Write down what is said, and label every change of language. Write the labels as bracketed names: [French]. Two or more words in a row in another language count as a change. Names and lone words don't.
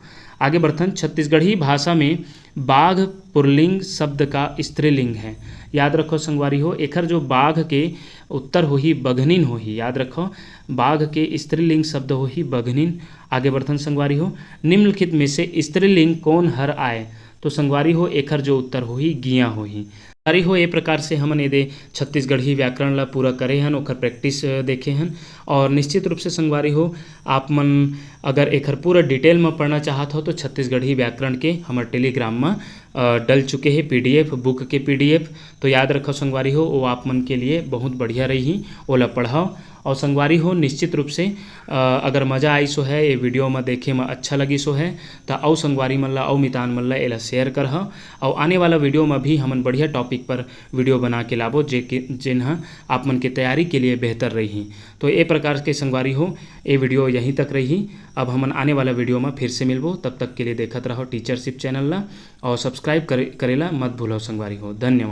[Chhattisgarhi] आगे बढ़थन छत्तीसगढ़ी भाषा में बाघ पुरलिंग शब्द का स्त्रीलिंग है, याद रखो संगवारी हो एखर जो बाघ के उत्तर हो ही बघनिन हो ही। याद रखो बाघ के स्त्रीलिंग शब्द हो ही बघनिन। आगे बढ़थन संगवारी हो निम्नलिखित में से स्त्रीलिंग कौन हर आए, तो संगवारी हो एखर जो उत्तर हो ही गिया हो ही। संगवारी हो ए प्रकार से हमन एदे छत्तीसगढ़ी व्याकरण ला पूरा करे हन ओकर प्रैक्टिस देखे हन, और निश्चित रूप से संगवारी हो आप मन अगर एखर पूरा डिटेल में पढ़ना चाहत हो तो छत्तीसगढ़ी व्याकरण के हमार टेलीग्राम में डल चुके हैं [English] PDF book [Chhattisgarhi] के PDF, तो याद रखो संगवारी हो वो आप मन के लिए बहुत बढ़िया रही ओला पढ़ाओ। और संगवारी हो निश्चित रूप से अगर मज़ा आई सो है ये वीडियो में देखे में अच्छा लगी सो है तो औ संगवारी मन ला औ मितान मन ला एला शेयर करह, और आने वाला वीडियो में भी हमन बढ़िया टॉपिक पर वीडियो बना के लाबो जिन्हा आप मन के तैयारी के लिए बेहतर रही। तो ये प्रकार के संगवारी हो ये वीडियो यहीं तक रही। अब हमन आने वाला वीडियो में फिर से मिलबो, तब तक के लिए देखत रहो टीचरशिप चैनल ला और सब्सक्राइब करेला मत भूलो संगवारी हो।